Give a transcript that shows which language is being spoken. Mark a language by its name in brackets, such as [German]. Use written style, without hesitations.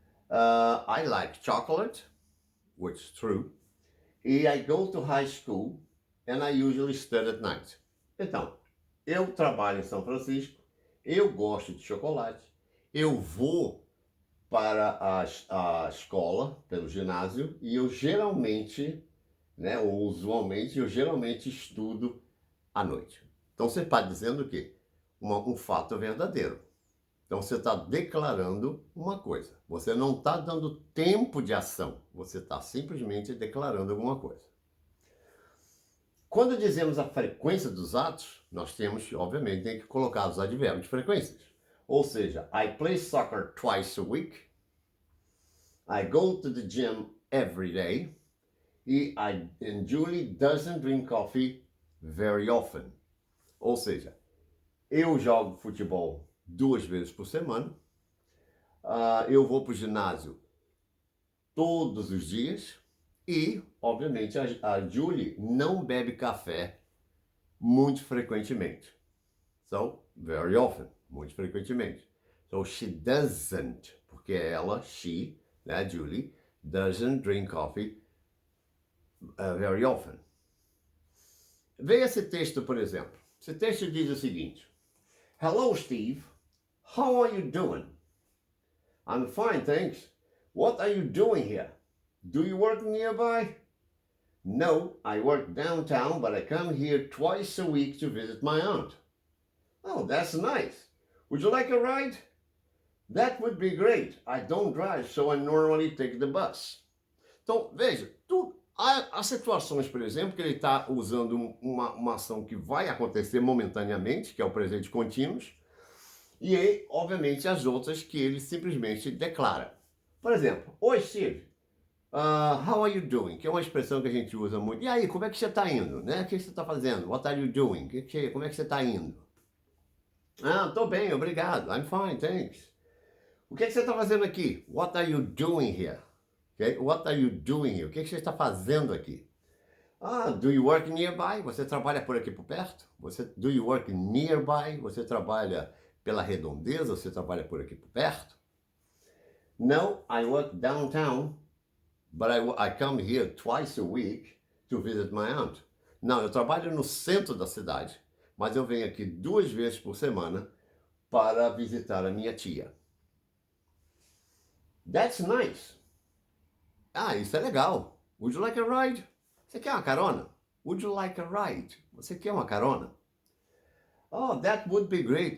[English] I like chocolate, which is true. E I go to high school and I usually study at night. [Portuguese] Então, eu trabalho em São Francisco, eu gosto de chocolate, eu vou para a escola, pelo ginásio, e eu geralmente, ou usualmente, eu geralmente estudo à noite. Então, você está dizendo o quê? Um fato verdadeiro. Então, você está declarando uma coisa. Você não está dando tempo de ação. Você está simplesmente declarando alguma coisa. Quando dizemos a frequência dos atos, nós temos, obviamente, tem que colocar os advérbios de frequências. [English] Ou seja, I play soccer twice a week. I go to the gym every day. And Julie doesn't drink coffee very often. [Portuguese] Ou seja, eu jogo futebol 2 vezes por semana, eu vou para o ginásio todos os dias e, obviamente, a Julie não bebe café muito frequentemente. [English] So, very often, [Portuguese] muito frequentemente. [English] So, she doesn't, [Portuguese] porque ela, [English] she, Julie, doesn't drink coffee very often. [Portuguese] Veja esse texto, por exemplo. Esse texto diz o seguinte: [English] Hello, Steve. How are you doing? I'm fine, thanks. What are you doing here? Do you work nearby? No, I work downtown, but I come here twice a week to visit my aunt. Oh, that's nice. Would you like a ride? That would be great. I don't drive, so I normally take the bus. [Portuguese] Então, veja, há situações, por exemplo, que ele está usando uma ação que vai acontecer momentaneamente, que é o presente contínuo, e aí, obviamente, as outras que ele simplesmente declara. Por exemplo, oi [English] Steve, how are you doing? [Portuguese] Que é uma expressão que a gente usa muito. E aí, como é que você está indo? Né? O que você está fazendo? [English] What are you doing? [Portuguese] Como é que você está indo? Ah, estou bem, obrigado. [English] I'm fine, thanks. [Portuguese] O que você está fazendo aqui? [English] What are you doing here? Okay? What are you doing here? [Portuguese] O que você está fazendo aqui? [English] Ah, do you work nearby? [Portuguese] Você trabalha por aqui por perto? [English] Do you work nearby? [Portuguese] Você trabalha pela redondeza? Você trabalha por aqui por perto? [English] No, I work downtown, but I come here twice a week to visit my aunt. [Portuguese] Não, eu trabalho no centro da cidade, mas eu venho aqui 2 vezes por semana para visitar a minha tia. [English] That's nice. Ah, [Portuguese] isso é legal. [English] Would you like a ride? [Portuguese] Você quer uma carona? [English] Would you like a ride? [Portuguese] Você quer uma carona? [English] Oh, that would be great.